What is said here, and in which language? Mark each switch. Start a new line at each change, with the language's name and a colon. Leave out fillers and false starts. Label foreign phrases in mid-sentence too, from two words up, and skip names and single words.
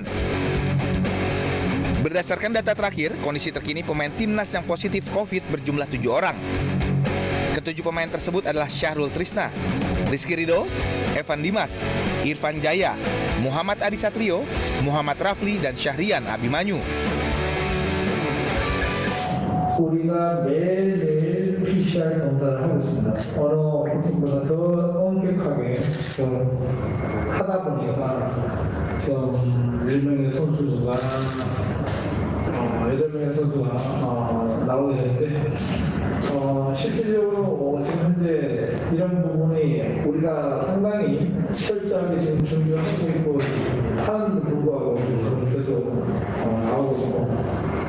Indonesian: Berdasarkan data terakhir, kondisi terkini pemain timnas yang positif COVID berjumlah 7 orang. Ketujuh pemain tersebut adalah Syahrul Trisna, Rizky Ridho, Evan Dimas, Irfan Jaya, Muhammad Adi Satrio, Muhammad Rafli, dan Syahrian Abimanyu.
Korean: 우리가 매일매일 PCR 검사를 하고 있습니다. 어느 팀보다 더 엄격하게 좀 하다 보니까 지금 10명의 선수가 8명의 선수가 나오게 되는데 실질적으로 지금 현재 이런 부분이 우리가 상당히 철저하게 지금 준비하고 있고 하는데도 불구하고 계속 나오고 있고